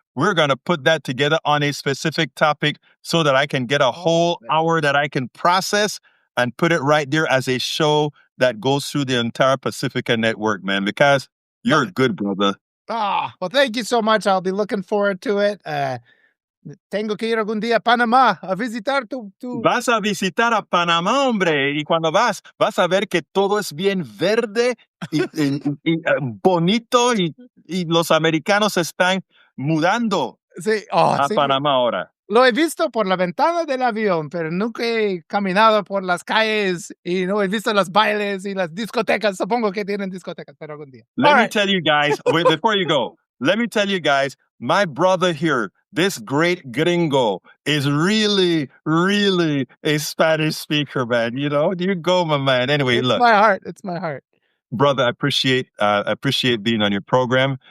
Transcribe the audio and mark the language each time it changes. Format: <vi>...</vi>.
<en>we're going to put that together on a specific topic so that I can get a whole hour that I can process and put it right there as a show that goes through the entire Pacifica network, man, because you're a good brother. Well, thank you so much. I'll be looking forward to it.</en> <es>Tengo que ir algún día a Panamá a visitar tu... Vas a visitar a Panamá, hombre, y cuando vas a ver que todo es bien verde y bonito y los americanos se están mudando Sí, a sí. Panamá ahora. Lo he visto por la ventana del avión, pero nunca he caminado por las calles y no he visto los bailes y las discotecas. Supongo que tienen discotecas, pero algún día.</es> <en>Let me tell you guys, wait, before you go, let me tell you guys, my brother here, this great gringo, is really, really a Spanish speaker, man. You know, you go, my man. Anyway, It's look. my heart. It's my heart. Brother, I appreciate being on your program.</en>